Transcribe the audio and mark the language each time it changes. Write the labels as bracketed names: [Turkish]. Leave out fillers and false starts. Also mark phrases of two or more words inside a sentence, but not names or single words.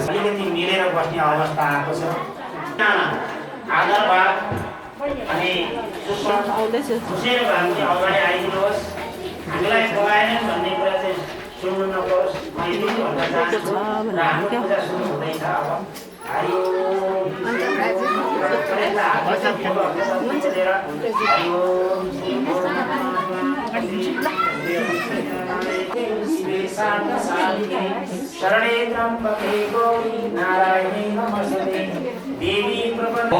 [Nepali] अलिकति मिलेर बस्ने अवस्था आएको छ। आदरभाव अनि खुसेर भावले अगाडि आइदिनुहोस्। हामीलाई खुवाएन भन्ने कुरा चाहिँ सुन्नु नपरोस्। मैले भन्न चाहन्छु र हाम्रो पूजा सुरु हुँदैछ। [Sanskrit] अब हरि शरणे त्र्यम्बके गौरी नारायणे नमस्ते देवी प्रपन्ने।